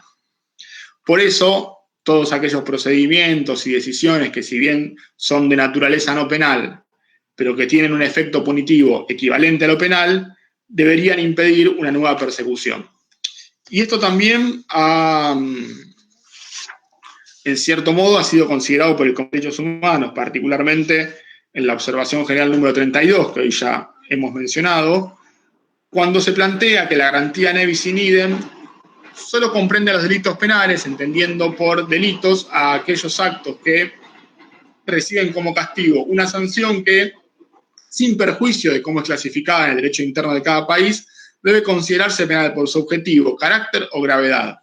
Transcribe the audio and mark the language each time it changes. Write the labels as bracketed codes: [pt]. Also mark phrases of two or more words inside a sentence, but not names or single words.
[es] Por eso, todos aquellos procedimientos y decisiones que, si bien son de naturaleza no penal, pero que tienen un efecto punitivo equivalente a lo penal, deberían impedir una nueva persecución. Y esto también en cierto modo ha sido considerado por el Comité de Derechos Humanos, particularmente en la observación general número 32, que hoy ya hemos mencionado, cuando se plantea que la garantía [la] ne bis in idem [es] solo comprende a los delitos penales, entendiendo por delitos a aquellos actos que reciben como castigo una sanción que, sin perjuicio de cómo es clasificada en el derecho interno de cada país, debe considerarse penal por su objetivo, carácter o gravedad.